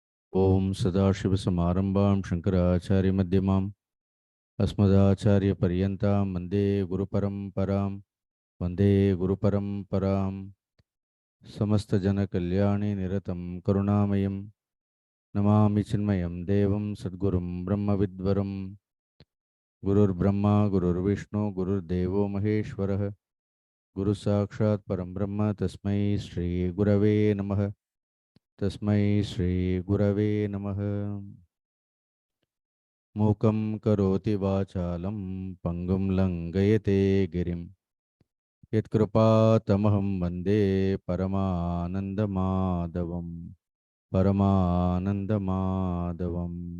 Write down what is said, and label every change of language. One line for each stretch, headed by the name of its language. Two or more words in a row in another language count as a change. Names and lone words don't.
Sanskrit: ॐ सदाशिवसमारम्भां शङ्कराचार्यमध्यमां अस्मदाचार्यपर्यन्तां वन्दे गुरुपरम्परां वन्दे गुरुपरम्परां. समस्तजनकल्याणि निरतं करुणामयं नमामि चिन्मयं देवं सद्गुरुं ब्रह्मवित्वरं. गुरुर् ब्रह्मा गुरुर् विष्णु गुरुर् देवो महेश्वरः गुरु साक्षात् परं ब्रह्म तस्मै श्री गुरवे नमः. तस्मै श्री गुरवे नमः. मूकं करोति वाचालं पङ्गुं लङ्घयते गिरिं यत्कृपातमहं वन्दे परमानन्दमाधवं परमानन्दमाधवं.